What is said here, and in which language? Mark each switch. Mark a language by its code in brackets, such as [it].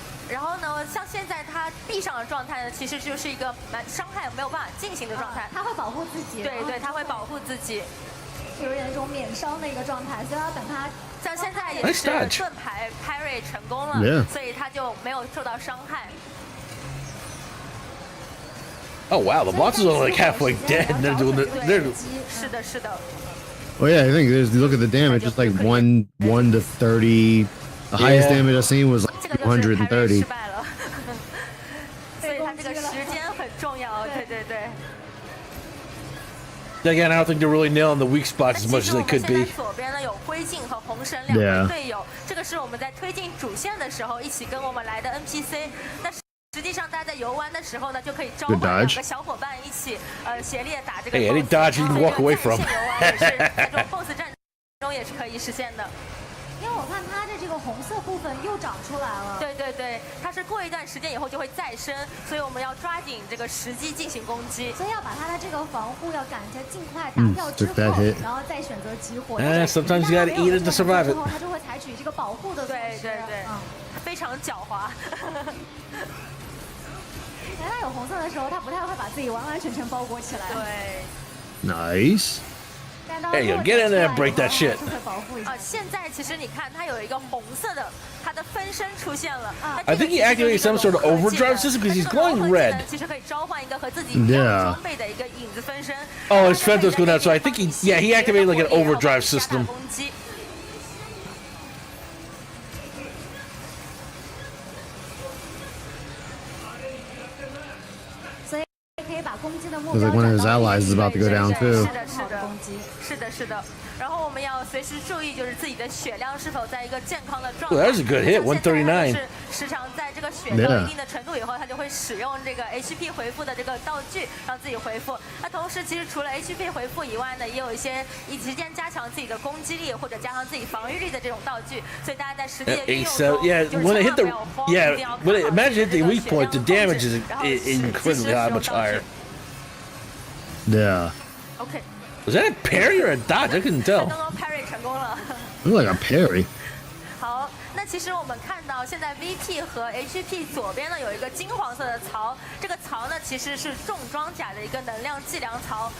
[zh] 然后呢，像现在他闭上的状态呢，其实就是一个伤害没有办法进行的状态。他会保护自己。对对，他会保护自己，有点那种免伤的一个状态，所以要等他。像现在也是盾牌parry成功了，所以他就没有受到伤害。 [en] Oh wow, the boss is only like halfway dead. They're doing they're. [zh] 是的，是的。 [en] Oh yeah, I think there's look at the damage. It's like 1 to 30. The highest damage I've seen was like 230. [zh] 所以他这个时间很重要，对对对。 [en] Again, I don't think they're really nailing the weak spots as much as they could be. [zh] 左边呢有灰烬和红神两位队友，这个是我们在推进主线的时候一起跟我们来的 NPC。但是实际上大家在游玩的时候呢，就可以召唤两个小伙伴一起协力打这个 [en] Hey, any dodge you can walk away from. [zh] 也是在这种 BOSS 战中也是可以实现的。因为我看它的这个红色部分又长出来了。对对对，它是过一段时间以后就会再生，所以我们要抓紧这个时机进行攻击。所以要把它的这个防护要赶在尽快打掉之后，然后再选择激活。 [en] Sometimes you gotta eat it to survive it. [zh] 它就会采取这个保护的措施。对对对，非常狡猾。在它有红色的时候，它不太会把自己完完全全包裹起来。对。 [en] Nice. There you go. Get in there and break that shit. [zh] 现在其实你看，它有一个红色的，它的分身出现了。 [en] I think he activated some sort of overdrive system because he's glowing red. [zh] 其实可以召唤一个和自己一样装备的一个影子分身。 [en] Oh, his Fentos go down, so I think he activated like an overdrive system. 'Cause like one of his allies is about to go down too. [zh] 是的，是的。然后我们要随时注意，就是自己的血量是否在一个健康的状态。 [en] That was a good hit, 139. [zh] 时常在这个血到一定的程度以后，他就会使用这个 HP 回复的这个道具让自己回复。那同时，其实除了 HP 回复以外呢，也有一些直接加强自己的攻击力或者加强自己防御力的这种道具。所以大家在实际的运用中， [en] when it hit the imagine hit the weak point, the damage is incredibly much higher. Yeah. Okay. Was that a parry or a dodge? I couldn't tell. [zh] 刚刚 parry 成功了。 [en] Look like a parry. [zh] 好，那其实我们看到现在 VP 和 HP 左边呢有一个金黄色的槽，这个槽呢其实是重装甲的一个能量计量槽。